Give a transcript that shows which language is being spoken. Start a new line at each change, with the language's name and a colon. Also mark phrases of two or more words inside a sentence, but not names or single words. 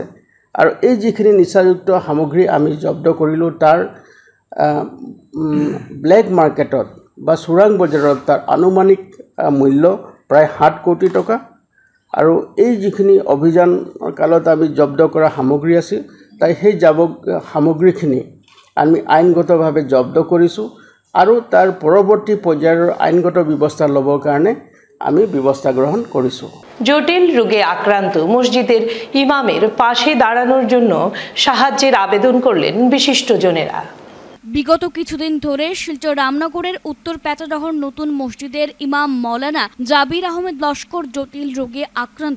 Assamese: আৰু এই যিখিনি নিচাযুক্ত সামগ্ৰী আমি জব্দ কৰিলোঁ তাৰ
English: black market
Assamese: বা চোৰাং বজাৰত তাৰ আনুমানিক মূল্য প্ৰায় 7 কোটি টকা। আৰু এই যিখিনি অভিযান কালত আমি জব্দ কৰা সামগ্ৰী আছে তাই সেই সামগ্ৰীখিনি আমি আইনগতভাৱে জব্দ কৰিছোঁ। আৰু তাৰ পৰৱৰ্তী পৰ্যায়ৰ আইনগত ব্যৱস্থা ল'বৰ কাৰণে আমি ব্যৱস্থা
Bangla: গ্রহণ করেছি। জটিল রোগে আক্রান্ত মসজিদের ইমামের পাশে দাঁড়ানোর জন্য সাহায্যের আবেদন করলেন বিশিষ্টজনেরা। বিগত কিছুদিন ধরে শিলচর রামনগরের উত্তর পেটাডহর নতুন মসজিদের ইমাম মৌলানা জাবির আহমেদ লস্কর জটিল রোগে আক্রান্ত।